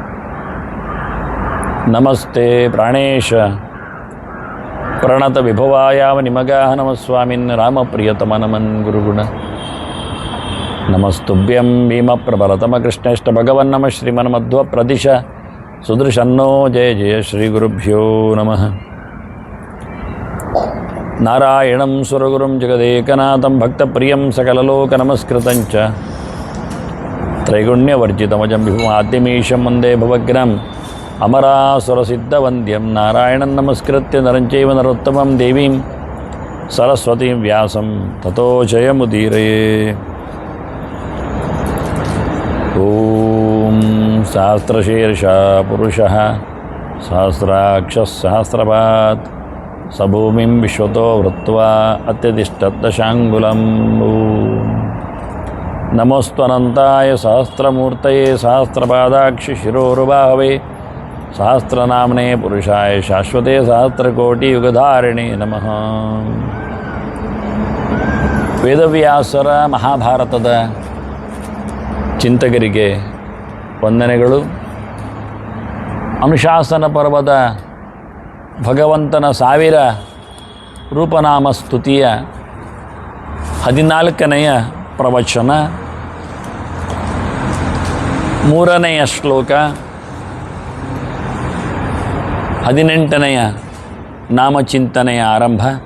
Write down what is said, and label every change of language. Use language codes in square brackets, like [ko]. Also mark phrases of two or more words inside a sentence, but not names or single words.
[sa] ನಮಸ್ತೆ ಪ್ರಾಣೇಶ ಪ್ರಣತ ವಿಭವಾಯಾವ ನಿಮಗಾಹ ನಮಸ್ವಾಮಿನ್ ರಾಮಪ್ರಿಯತಮನಮನ್ ಗುರುಗುಣ ನಮಸ್ತುಭ್ಯಂ ಭೀಮಪ್ರಬಲತಮ ಕೃಷ್ಣೇಷ್ಟ ಭಗವನ್ನಮ ಶ್ರೀಮನ್ಮಧ್ವ ಪ್ರದಿಶ ಸುದೃಶನ್ನೋ ಜಯ ಜಯ ಶ್ರೀ ಗುರುಭ್ಯೋ ನಮಃ ನಾರಾಯಣಂ ಸುರಗುರುಂ ಜಗದೇಕನಾಥಂ ಭಕ್ತಪ್ರಿಯಂ ಸಕಲಲೋಕನಮಸ್ಕೃತಂಚ ತ್ರೈಗುಣ್ಯವರ್ಜಿತಮಜಂ ವಿಭುಮಾದ್ಯಮೀಶಂ ವಂದೇ ಭವಗ್ರಂ ಅಮರಾಸುರಸಿದ್ಧವಂದ್ಯಂ ನಾರಾಯಣಂ ನಮಸ್ಕೃತ್ಯ ನರಂಚೈವ ನರೋತ್ತಮಂ ದೇವೀಂ ಸರಸ್ವತೀಂ ವ್ಯಾಸಂ ತತೋ ಜಯಮುದೀರಯೇ. ಓಂ ಸಹಸ್ರಶೀರ್ಷ ಪುರುಷಃ ಸಹಸ್ರಾಕ್ಷಃ ಸಹಸ್ರಪಾತ್ ಸಭೂಮಿಂ ವಿಶ್ವತೋ ವೃತ್ವಾ ಅತ್ಯತಿಷ್ಠದ್ದಶಾಂಗುಲಂ. ನಮೋಸ್ತ್ವನಂತಾಯ ಸಹಸ್ರಮೂರ್ತಯೇ ಸಹಸ್ರಪಾದಾಕ್ಷಿ ಶಿರೋರುಬಾಹವೇ ಸಹಸ್ರನಾಮನೇ ಪುರುಷಾಯ ಶಾಶ್ವತೆ ಸಹಸ್ರಕೋಟಿಯುಗಧಾರಿಣೇ ನಮಃ. [kn] ವೇದವ್ಯಾಸರ ಮಹಾಭಾರತದ ಚಿಂತಕರಿಗೆ ವಂದನೆಗಳು. ಅನುಶಾಸನ ಪರ್ವದ ಭಗವಂತನ 1000 ರೂಪನಾಮ ಸ್ತುತಿಯ 14ನೆಯ ಪ್ರವಚನ, 3ನೆಯ ಶ್ಲೋಕ, 18ನೆಯ ನಾಮಚಿಂತನೆಯ ಆರಂಭ.